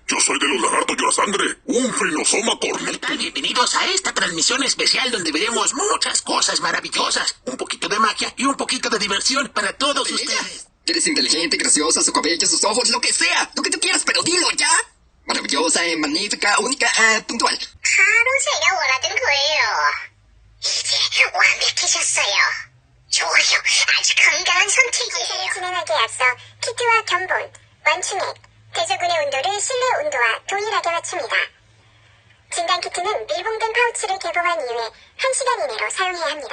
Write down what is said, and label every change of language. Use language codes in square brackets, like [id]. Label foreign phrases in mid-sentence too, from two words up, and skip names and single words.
[es] Yo soy de los lagartos llora sangre, un finosoma corneta. Bienvenidos a esta transmisión especial donde veremos muchas cosas maravillosas, un poquito de magia y un poquito de diversión para todos ustedes. Eres inteligente, graciosa, su cabello, sus ojos, lo que sea. Lo que tú quieras, pero dilo ya. Maravillosa, magnífica, única, puntual. [ko] 바로 제가 원하던 거예요. 이제 완벽해졌어요. 좋아요. 아주 건강한 선택이에요. 검사를 진행하기에 앞서 키트와 견본, 완충액, 대저근의 온도를 실내 온도와 동일하게 맞춥니다. 진단 키트는 밀봉된 파우치를 개봉한 이후에 1시간 이내로 사용해야 합니다.